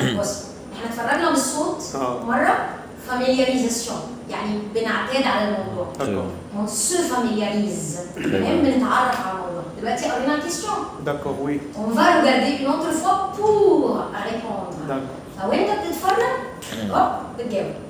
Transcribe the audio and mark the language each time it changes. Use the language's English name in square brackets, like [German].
[Arabic] بص احنا اتفرجنا بالصوت مرة familiarisation يعني بنعتاد على الموضوع. [French] On se familiarise. [Arabic] même بنتعرف على الموضوع. دلوقتي قرينا الكيستيون. [French] D'accord, oui. On va regarder une autre fois pour répondre. D'accord. [Arabic] فوانت بتتفرج hop بتجاوب.